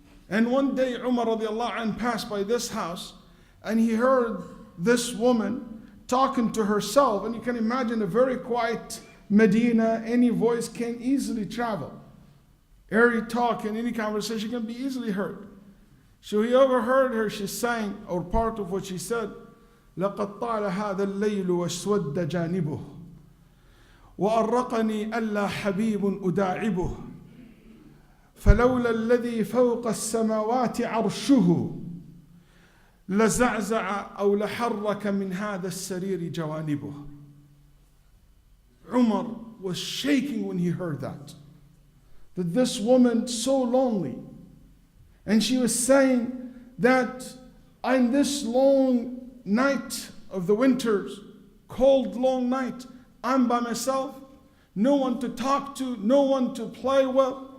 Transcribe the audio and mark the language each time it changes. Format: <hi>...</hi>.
<en>And one day Umar radiallahu anh passed by this house, and he heard this woman talking to herself. And you can imagine a very quiet Medina, any voice can easily travel. Any talk and any conversation can be easily heard. So he overheard her, she sang, or part of what she said,</en> <ar>لَقَدْ طَالَ هَذَا اللَّيْلُ وَاسْوَدَّ جَانِبُهُ وَأَرَّقَنِي أَلَّا حَبِيبٌ أُدَاعِبُهُ فلولا الذي فوق السماوات عرشه لزعزع أو لحرك من هذا السرير جوانبه.</ar> <en>Umar was shaking when he heard that this woman so lonely, and she was saying that in this long night of the winters, cold long night, I'm by myself, no one to talk to, no one to play with.</en>